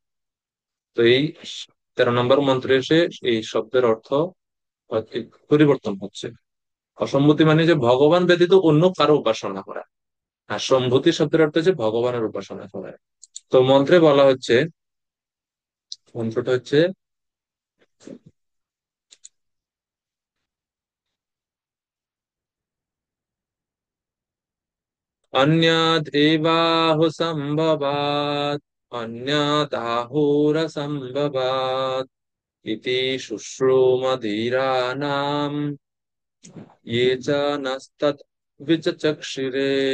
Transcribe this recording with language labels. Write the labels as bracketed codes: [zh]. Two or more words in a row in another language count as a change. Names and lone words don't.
[bn] তো এই 13 নম্বর মন্ত্রে এসে এই শব্দের অর্থ পরিবর্তন হচ্ছে। অসম্ভূতি মানে যে ভগবান ব্যতীত অন্য কারো উপাসনা করা, আর সম্ভূতি শব্দের অর্থ হচ্ছে ভগবানের উপাসনা করা। তো মন্ত্রে বলা হচ্ছে, মন্ত্রটা হচ্ছে [sa] अन्याद् एवाहुसम्भवात्, अन्यादाहुरसम्भवात् इति शुश्रूमधीराणाम् ये च नस्तत् विचचक्षिरे।